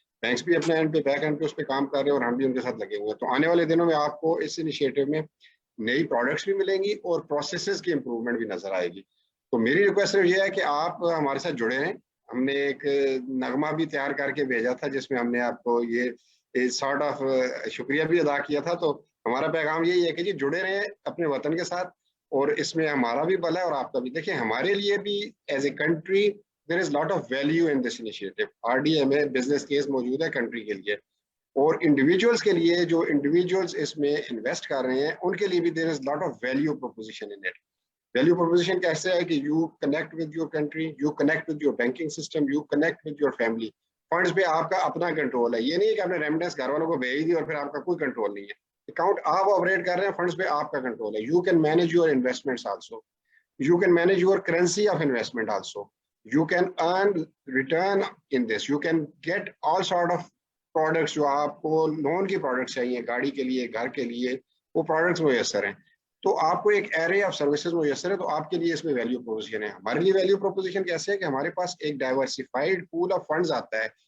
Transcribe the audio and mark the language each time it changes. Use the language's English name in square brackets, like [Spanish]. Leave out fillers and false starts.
[Urdu] Banks بھی اپنے and پہ بیک اینڈ پہ اس پہ کام کر رہے ہیں اور ہم بھی ان کے ساتھ لگے ہوئے ہیں. تو آنے والے دنوں میں آپ کو اس انیشیٹو میں نئی پروڈکٹس بھی ملیں گی اور پروسیسز کی امپروومنٹ بھی نظر آئے گی. تو میری ریکویسٹ صرف یہ ہے کہ آپ ہمارے ساتھ جڑے رہیں. ہم نے ایک نغمہ بھی تیار کر کے بھیجا تھا جس میں ہم نے آپ کو یہ سارٹ آف شکریہ بھی ادا کیا تھا. تو ہمارا پیغام یہی ہے کہ جی جڑے رہیں اپنے وطن کے ساتھ, اور اس میں ہمارا بھی بھلا ہے اور آپ کا بھی. دیکھیں ہمارے لیے بھی as a country [English] there is lot of value in this initiative. [Urdu] RDA میں بزنس کیس موجود ہے کنٹری کے لیے, اور انڈیویجولس کے لیے جو انڈیویجولس اس میں انویسٹ کر رہے ہیں ان کے لیے بھی [English] there is lot of value proposition in it. Value proposition [Urdu] کیسے ہے کہ [English] you connect with your country, you connect with your banking system, you connect with your family. [Urdu] Funds پہ آپ کا اپنا کنٹرول ہے. یہ نہیں ہے کہ آپ نے ریمیڈنس گھر والوں کو بھیج دی اور پھر آپ کا کوئی کنٹرول نہیں ہے. اکاؤنٹ آپ آپریٹ کر رہے ہیں, فنڈز پہ آپ کا کنٹرول ہے. [English] You can manage your investments also. You can manage your currency of investment also. You can earn return in this. You can get all sort of products [Urdu] جو آپ کو لون کی پروڈکٹس چاہیے, گاڑی کے لیے, گھر کے لیے, وہ پروڈکٹس میسر ہیں. تو آپ کو ایک ایرے آف سروسز میسر ہے, تو آپ کے لیے اس میں ویلیو پروپوزیشن ہے. ہمارے لیے ویلیو پروپوزیشن کیسے ہے کہ ہمارے پاس ایک ڈائیورسفائڈ پول آف فنڈز آتا ہے.